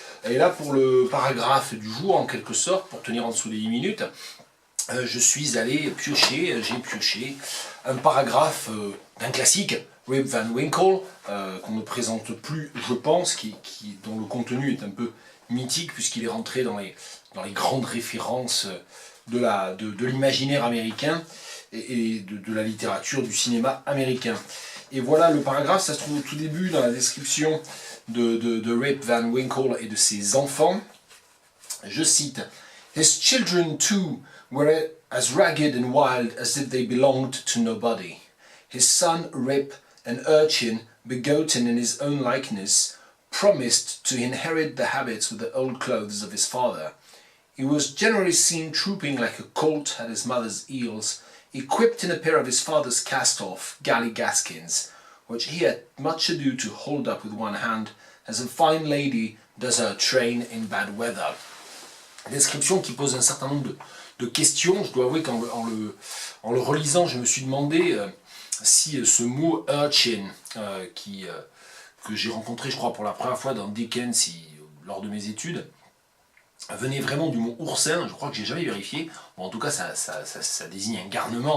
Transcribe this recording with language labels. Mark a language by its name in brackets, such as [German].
[French] Et là, pour le paragraphe du jour, en quelque sorte, pour tenir en dessous des 10 minutes, je suis allé piocher, j'ai pioché un paragraphe d'un classique, Rip Van Winkle, qu'on ne présente plus, je pense, dont le contenu est un peu mythique, puisqu'il est rentré dans les grandes références de l'imaginaire américain et de la littérature, du cinéma américain. Et voilà le paragraphe, ça se trouve au tout début dans la description de Rip Van Winkle et de ses enfants. Je cite: [English] His children too were as ragged and wild as if they belonged to nobody. His son Rip, an urchin begotten in his own likeness, promised to inherit the habits with the old clothes of his father. He was generally seen trooping like a colt at his mother's heels, equipped in a pair of his father's cast-off galligaskins, which he had much ado to hold up with one hand, as a fine lady does her train in bad weather. [French] Description qui pose un certain nombre de questions. Je dois avouer qu'en le relisant, je me suis demandé si ce mot urchin, que j'ai rencontré, je crois, pour la première fois dans Dickens lors de mes études, venait vraiment du mot oursin. Je crois que j'ai jamais vérifié. Bon, en tout cas, ça désigne un garnement.